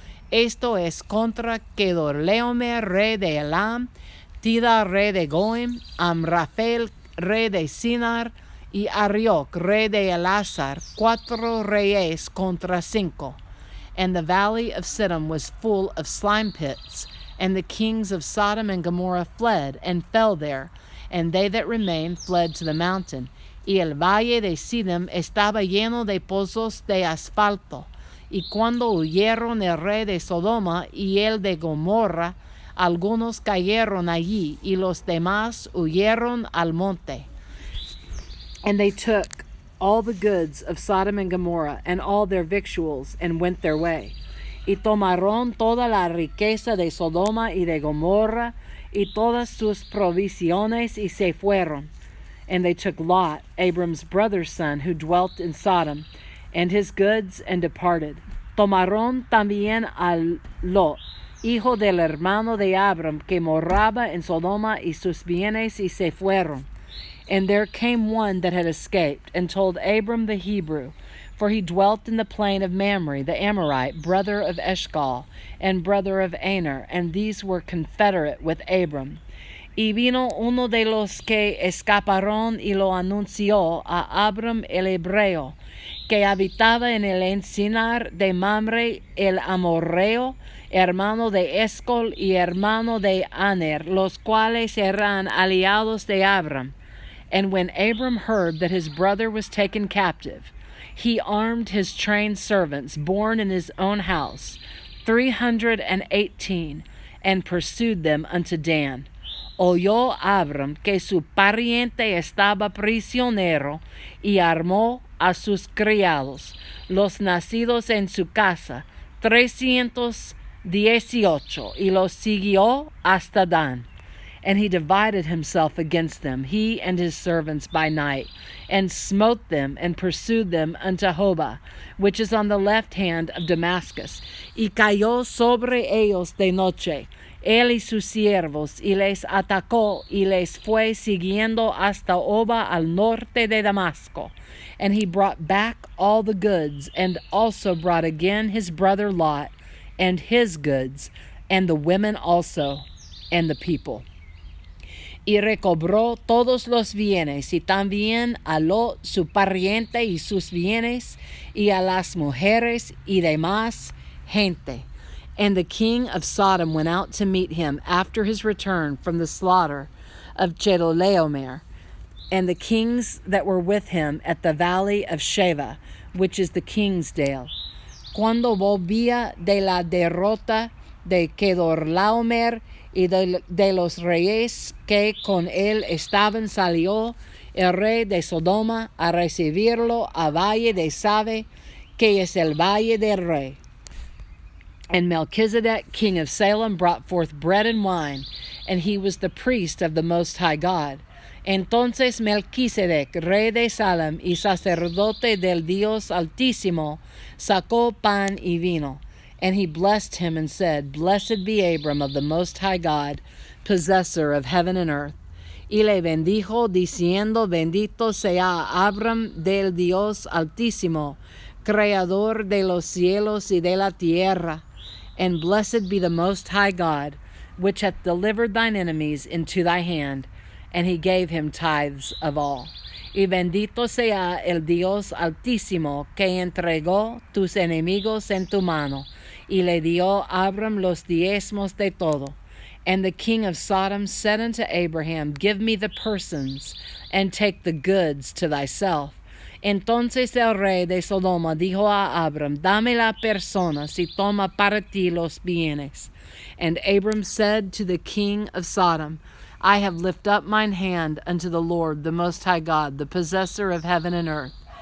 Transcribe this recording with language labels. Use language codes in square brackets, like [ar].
[es] Esto es contra Kedorlaomer, rey de Elam, Tidal, rey de Goim, Amraphel, rey de Sinar, y Arioch, rey de Elasar, 4 reyes contra 5. [en] And the valley of Siddim was full of slime pits, and the kings of Sodom and Gomorrah fled and fell there, and they that remained fled to the mountain. [es] Y el valle de Siddim estaba lleno de pozos de asfalto. Y cuando huyeron el rey de Sodoma y el de Gomorra, algunos cayeron allí, y los demás huyeron al monte. [en] And they took all the goods of Sodom and Gomorrah, and all their victuals, and went their way. [es] Y tomaron toda la riqueza de Sodoma y de Gomorra, y todas sus provisiones, y se fueron. [en] And they took Lot, Abram's brother's son, who dwelt in Sodom, and his goods, and departed. [es] Tomaron también a Lot, hijo del hermano de Abram, que moraba en Sodoma, y sus bienes, y se fueron. [en] And there came one that had escaped, and told Abram the Hebrew, for he dwelt in the plain of Mamre, the Amorite, brother of Eshcol, and brother of Aner, and these were confederate with Abram. [es] Y vino uno de los que escaparon y lo anunció a Abram el Hebreo, que habitaba en el encinar de Mamre el Amorreo, hermano de Escol y hermano de Aner, los cuales eran aliados de Abram. [en] And when Abram heard that his brother was taken captive, he armed his trained servants, born in his own house, 318, and pursued them unto Dan. [es] oyó Abram que su pariente estaba prisionero y armó a sus criados, los nacidos en su casa, 318, y los siguió hasta Dan. [en] And he divided himself against them, he and his servants by night, and smote them, and pursued them unto Hobah, which is on the left hand of Damascus. [es] Y cayó sobre ellos de noche, él y sus siervos, y les atacó, y les fue siguiendo hasta Hobah al norte de Damasco. [en] And he brought back all the goods, and also brought again his brother Lot, and his goods, and the women also, and the people. [es] Y recobró todos los bienes, y también a Lot su pariente y sus bienes, y a las mujeres y demás gente. [en] And the king of Sodom went out to meet him after his return from the slaughter of Chedorlaomer, and the kings that were with him at the valley of Sheva, which is the king's dale. [es] Cuando volvía de la derrota de Chedorlaomer y de los reyes que con él estaban, salió el rey de Sodoma a recibirlo a valle de Sabe, que es el valle del rey. [en] And Melchizedek, king of Salem, brought forth bread and wine, and he was the priest of the Most High God. [es] Entonces Melchizedek, rey de Salem y sacerdote del Dios Altísimo, sacó pan y vino. [en] And he blessed him and said, Blessed be Abram of the Most High God, possessor of heaven and earth. [es] Y le bendijo, diciendo, Bendito sea Abram del Dios Altísimo, creador de los cielos y de la tierra. [en] And blessed be the Most High God, which hath delivered thine enemies into thy hand. And he gave him tithes of all. [es] Y bendito sea el Dios Altísimo, que entregó tus enemigos en tu mano. Y le dio Abram los diezmos de todo. [en] And the king of Sodom said unto Abraham, Give me the persons, and take the goods to thyself. [es] Entonces el rey de Sodoma dijo a Abram, Dame las personas y toma para ti los bienes. [en] And Abram said to the king of Sodom, I have lifted up mine hand unto the Lord, the Most High God, the possessor of heaven and earth.